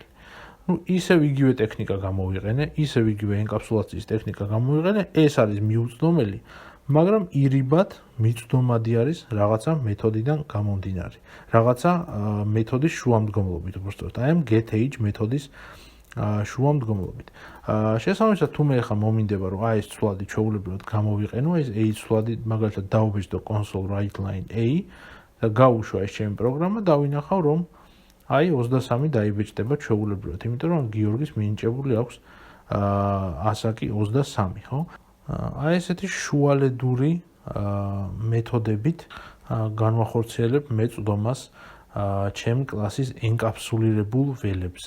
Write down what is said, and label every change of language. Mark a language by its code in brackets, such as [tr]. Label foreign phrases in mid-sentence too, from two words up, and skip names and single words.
[ka] ისევ იგივე ტექნიკა გამოვიყენე, ისევ იგივე ენკაფსულაციის ტექნიკა გამოვიყენე, ეს არის მიუწვდომელი, მაგრამ ირიბად მიწვდომადი არის რაღაცა მეთოდიდან გამომდინარე. რაღაცა მეთოდის შუამდგომლობით, უბრალოდ აი ამ getAge მეთოდის შუამდგომლობით. შესაბამისად, თუ მე ახლა მომინდება, რომ აი ეს ცვლადი ჩვეულებრივად გამოვიყენო, ეს age ცვლადი მაგალითად დავუბეჭდო [en] console write line a [ka] და გავუშვა ეს ჩემი პროგრამა, დავინახავ, რომ აი 23 დაიბეჭდება ჩვეულებრივად, იმიტომ რომ გიორგის მინიჭებული აქვს ასაკი 23, ხო? აი ესეთი შუალედური მეთოდებით განვახორციელებ მე წვდომას ჩემი კლასის ენკაფსულირებულ ველებზე.